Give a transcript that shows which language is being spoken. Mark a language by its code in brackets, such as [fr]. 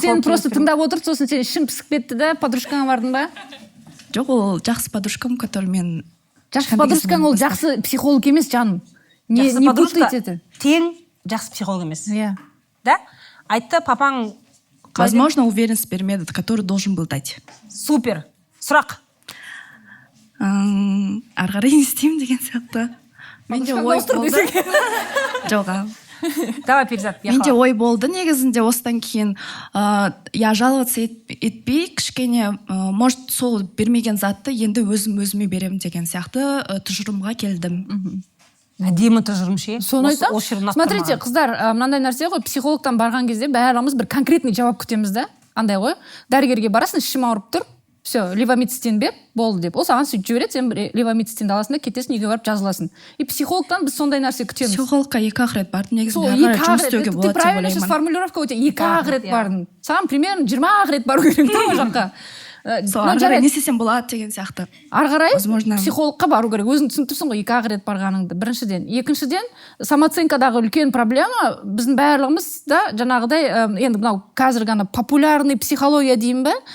[kk] сені просто тыңдап отыр, сосын сен ішің пісіп кетті да, подружкаңа бардың ба? Жоқ, ол жақсы подружкам, который мен... Жақсы подружкаң ол жақсы психолог емес, жаным. Жақсы подружка тең жақсы психолог емес. Иә. Да? Айтты, папаң... [ru] Возможно, уверенность [kk] бермеді, [ru] который должен был дать. [kk] Супер. Сұрақ. Арғарай не істеймін деген сияқты. Менде ой болды. Жоға. [ru] Давай, Перизат. [kk] Менде ой болды негізінде осыдан кейін [ru] я жаловаться [kk] етпей, кішкене, [ru] может, [kk] сол бермеген затты енді өзіме беремін деген сияқты тұжырымға келдім. Әдемі тұжырым ше. Соны айтам. [ru] Смотрите, [kk] қыздар, мынандай нәрсе ғой, психологтан барған кезде бәріміз бір конкретный жауап күтеміз да. Андай ғой, дәрігерге барасың, ішім ауырып тұр. [ru] Все, [kk] левомицистин бер, болды деп. Ол саған сөйтіп жібереді, сен левомицистинді аласың да кетесің, үйге барып жазыласың. И психологтан біз сондай нәрсе күтеміз. Психологқа 2 рет бардым, негізінде жұмыс істеуге болады деп ойлаймын. [ru] Ты правильно сейчас формулировка [kk] өте 2 рет бардың. Саған [ru] примерно [kk] 20 рет бару керек та ол жаққа. Арғарай не істесем болады деген сияқты. Арғарай психологқа бару керек. Өзің түсініп тұрсың ғой 2 рет барғаныңды. Біріншіден. Екіншіден, самооценкадағы үлкен проблема біздің барлығымыз да жаңағыдай енді мынау қазіргі ана [ru] популярный психология [kk] деймін бе?